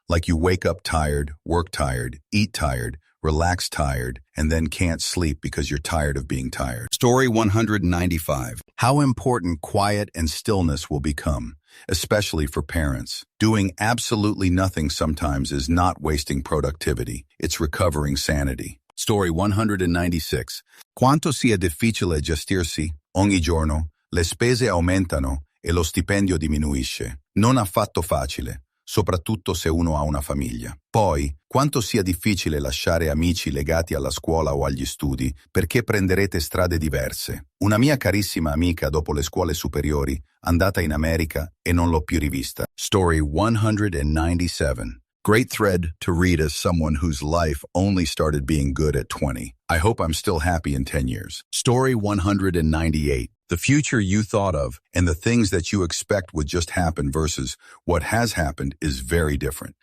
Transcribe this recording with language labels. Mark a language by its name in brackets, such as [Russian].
[English] Like you wake up tired, work tired, eat tired, relax tired, and then can't sleep because you're tired of being tired. Story 195. How important quiet and stillness will become, especially for parents. Doing absolutely nothing sometimes is not wasting productivity. It's recovering sanity. Story 196. [Italian] Quanto sia difficile gestirsi, ogni giorno, le spese aumentano e lo stipendio diminuisce. Non affatto facile, soprattutto se uno ha una famiglia. Poi, quanto sia difficile lasciare amici legati alla scuola o agli studi, perché prenderete strade diverse. Una mia carissima amica dopo le scuole superiori, andata in America e non l'ho più rivista. [English] Story 197. Great thread to read as someone whose life only started being good at 20. I hope I'm still happy in 10 years. Story 198. The future you thought of and the things that you expect would just happen versus what has happened is very different.